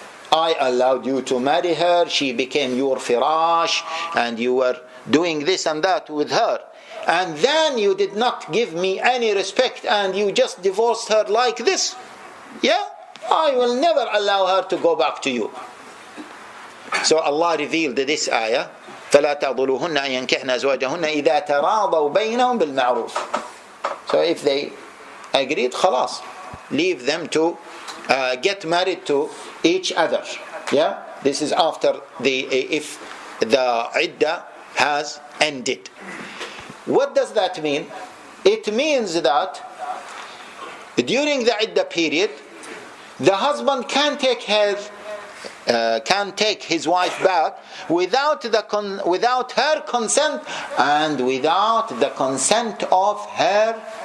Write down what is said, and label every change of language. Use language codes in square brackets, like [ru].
[en] I allowed you to marry her, she became your firash, and you were doing this and that with her. And then you did not give me any respect, and you just divorced her like this. I will never allow her to go back to you. So Allah revealed this ayah, [ar] فَلَا تَعْضُلُوهُنَّ أَن يَنكِحْنَ أَزْوَاجَهُنَّ إِذَا تَرَاضَوْا بَيْنَهُم بِالْمَعْرُوفِ. [en] So if they agreed, خلاص, leave them to get married to each other. This is after if the iddah has ended. What does that mean? It means that during the iddah period, the husband can take his wife back without her consent and without the consent of her